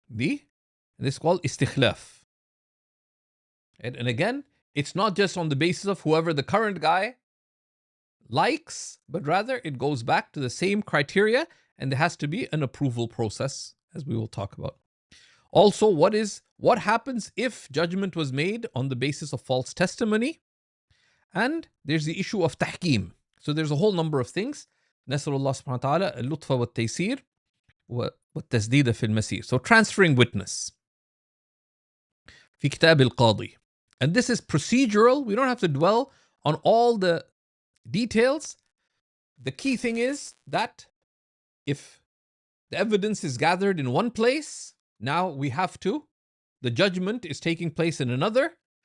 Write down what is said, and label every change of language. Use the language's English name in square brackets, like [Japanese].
[English] This is called istikhlaf. And again, it's not just on the basis of whoever the current guy likes, but rather it goes back to the same criteria, and there has to be an approval process, as we will talk about. Also, what happens if judgment was made on the basis of false testimony? And there's the issue of tahkim. So there's a whole number of things. [Arabic] نسأل الله سبحانه وتعالى اللطف والتيسير والتسديد في المسير. [English] So transferring witness. [Arabic] في كتاب القاضي. [English] And this is procedural. We don't have to dwell on all the details. The key thing is that if the evidence is gathered in one place, now the judgment is taking place in another.